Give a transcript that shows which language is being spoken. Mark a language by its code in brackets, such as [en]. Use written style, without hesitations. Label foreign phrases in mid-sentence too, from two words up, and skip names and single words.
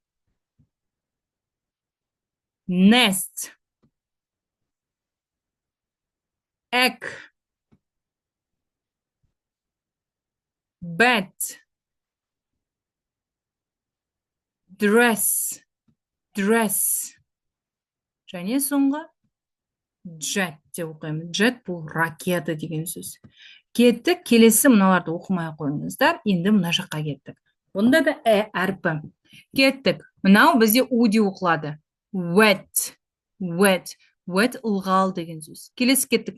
[en] Nest. Egg. Bed. Dress. Dress. [kk] Және соңғы jet деп оқимыз. Jet бұл ракета деген сөз. Кеттік, келесі мыналарды оқымай қойыңыздар. Енді мына жаққа кеттік. Бұнда да әрпі. Кеттік. Мынау бізде у деп оқылады. [en] Wet, wet, wet [kk] ылғал деген сөз. Келесі кеттік.